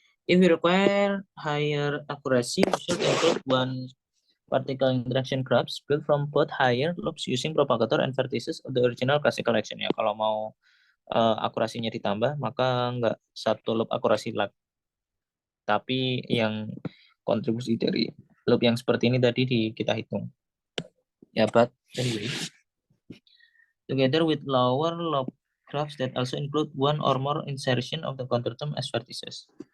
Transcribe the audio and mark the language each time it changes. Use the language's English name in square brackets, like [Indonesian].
[English] If we require higher accuracy, we should include one particle interaction graphs built from both higher loops using propagator and vertices of the original classical action. [Indonesian] Ya, kalau mau akurasinya ditambah, maka nggak satu loop akurasi lagi, tapi yang kontribusi dari loop yang seperti ini tadi kita hitung. [English] Ya, but anyway, together with lower loop graphs that also include one or more insertion of the counter term as vertices.